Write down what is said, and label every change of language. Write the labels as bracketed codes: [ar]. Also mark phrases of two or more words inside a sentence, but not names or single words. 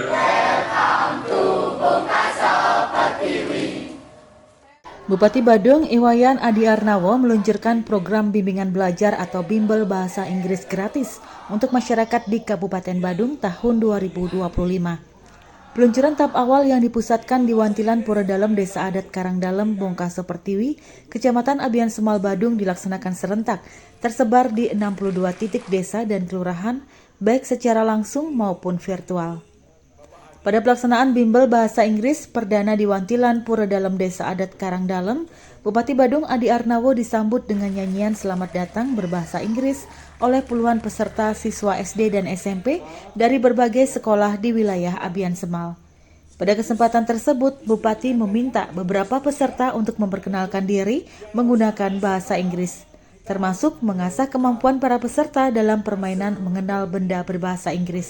[id] Bupati Badung Iwayan Adi Arnawo meluncurkan program bimbingan belajar atau bimbel bahasa Inggris gratis untuk masyarakat di Kabupaten Badung tahun 2025. Peluncuran tahap awal yang dipusatkan di Wantilan Pura Dalem Desa Adat Karangdalem, Bongkaso Pertiwi, Kecamatan Abian Semal Badung dilaksanakan serentak, tersebar di 62 titik desa dan kelurahan, baik secara langsung maupun virtual. Pada pelaksanaan bimbel bahasa Inggris perdana di Wantilan Pura Dalem Desa Adat Karangdalem, Bupati Badung Adi Arnawo disambut dengan nyanyian selamat datang berbahasa Inggris oleh puluhan peserta siswa SD dan SMP dari berbagai sekolah di wilayah Abian Semal. Pada kesempatan tersebut, Bupati meminta beberapa peserta untuk memperkenalkan diri menggunakan bahasa Inggris, termasuk mengasah kemampuan para peserta dalam permainan mengenal benda berbahasa Inggris.